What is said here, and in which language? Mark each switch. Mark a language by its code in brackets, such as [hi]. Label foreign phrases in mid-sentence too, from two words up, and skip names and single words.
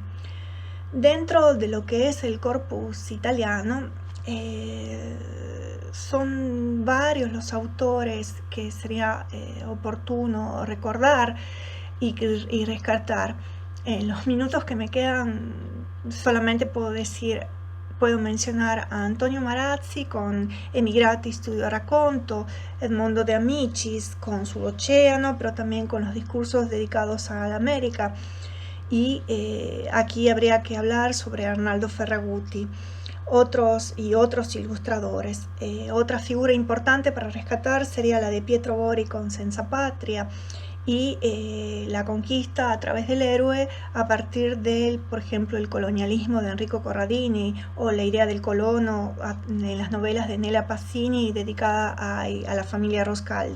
[es] Dentro de lo que es el corpus italiano, son varios los autores que sería oportuno recordar y rescatar. En los minutos que me quedan solamente puedo mencionar a Antonio Marazzi con Emigrati Studio Racconto, Edmondo De Amicis con Sull'Oceano, pero también con los discursos dedicados a la América. Y aquí habría que hablar sobre Arnaldo Ferragutti, otros ilustradores. Otra figura importante para rescatar sería la de Pietro Bori con Senza Patria, y la conquista a través del héroe a partir del, por ejemplo, el colonialismo de Enrico Corradini o la idea del colono en las novelas de Nela Pacini dedicada a la familia Roscaldi.